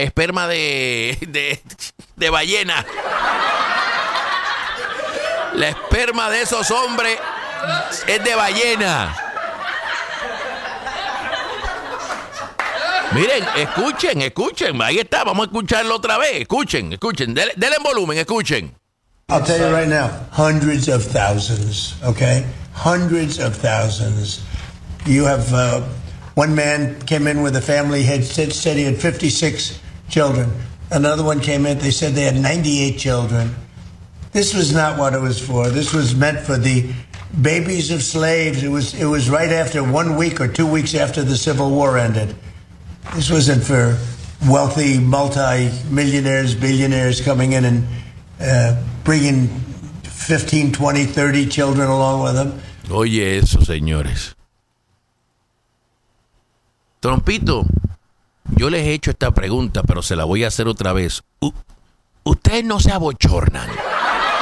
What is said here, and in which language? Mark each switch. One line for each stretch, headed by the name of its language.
Spanish: Esperma de ballena. La esperma de esos hombres es de ballena. Miren, escuchen, ahí está, vamos a escucharlo otra vez. Escuchen, denle volumen, escuchen.
English: I'll tell you right now, hundreds of thousands, okay? Hundreds of thousands. You have one man came in with a family, he said he had 56 children. Another one came in, they said they had 98 children. This was not what it was for. This was meant for the babies of slaves. It was right after 1 week or 2 weeks after the Civil War ended. This wasn't for wealthy multi-millionaires, billionaires coming in and bringing 15, 20, 30 children along with them.
Spanish: Oye eso, señores. Trumpito, yo les he hecho esta pregunta, pero se la voy a hacer otra vez. Ustedes no se abochornan. ¿Ah?